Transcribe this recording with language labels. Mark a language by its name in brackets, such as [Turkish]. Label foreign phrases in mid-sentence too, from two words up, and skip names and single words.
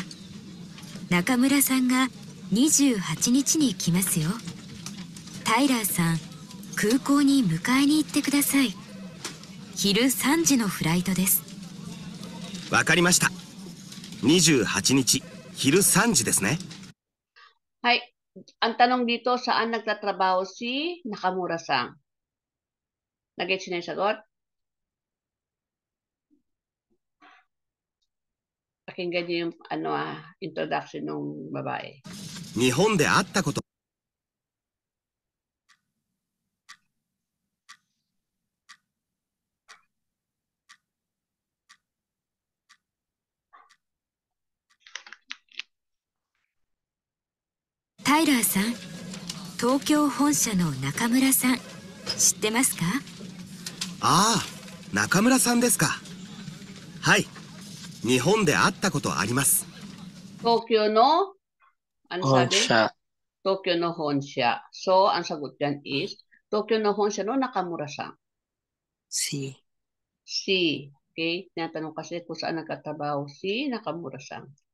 [Japanese] 中村さんが28日に来ますよ。タイラーさん、空港に迎えに行ってください。昼3時のフライトです。わかりました。28日、昼3時ですね。はい。 [Filipino] Ang tanong dito, saan nagtatrabaho si Nakamura-san? Nag-gets na yung sagot? Pakinggan niyo yung introduction ng babae. [Japanese] 日本で会ったこと。タイラーさん、東京本社の中村さん、知ってますか？ああ、中村さんですか。はい。日本で会ったことあります。 [Filipino] Tokyo no? Ano sabi? Honsha. [Japanese] 東京の本社. [Filipino] So, ang sagot dyan is, [Japanese] 東京の本社の中村さん. [Filipino] Si. Si. Okay? Tinatanong kasi kung saan nagkatrabaho si Nakamura-san.